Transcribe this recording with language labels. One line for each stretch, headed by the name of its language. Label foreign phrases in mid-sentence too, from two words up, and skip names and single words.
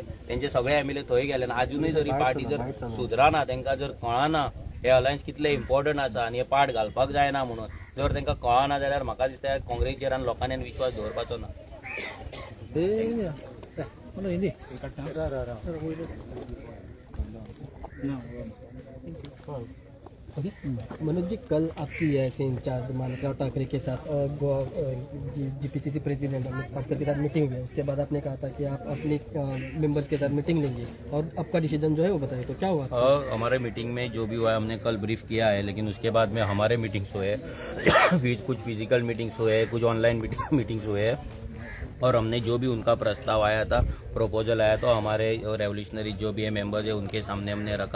Konkani: तेंचे सगळे एमएलए थंय गेले आजुनूय जर ही पार्टी जर सुदराना, तांकां जर कळना हे अलायन्स कितले इम्पॉर्टंट आसा आनी हे पार्ट घालपाक जायना म्हणून जर तांकां कळना जाल्यार म्हाका दिसता काँग्रेसीचेर आनी लोकांनी विश्वास दवरपाचो ना.
Hindi: मनोज जी, कल आपकी ऐसे इंचार्ज मानिका ठाकरे के साथ जीपीसीसी प्रेसिडेंट अमित पाटकर के साथ मीटिंग हुई है. उसके बाद आपने कहा था कि आप अपने मेंबर्स के साथ मीटिंग लेंगे और आपका डिसीजन जो है वो बताइए, तो क्या हुआ? हमारे मीटिंग में जो भी हुआ है हमने कल ब्रीफ किया है, लेकिन उसके बाद में हमारे मीटिंग्स हुए कुछ
English: physical meetings
Hindi: हुए, कुछ
English: online meetings
Hindi: हुए और हमने जो भी उनका प्रस्ताव आया था, प्रपोजल आया तो हमारे रेवोल्यूशनरी जो भी है मेंबर्स है उनके सामने हमने रखा.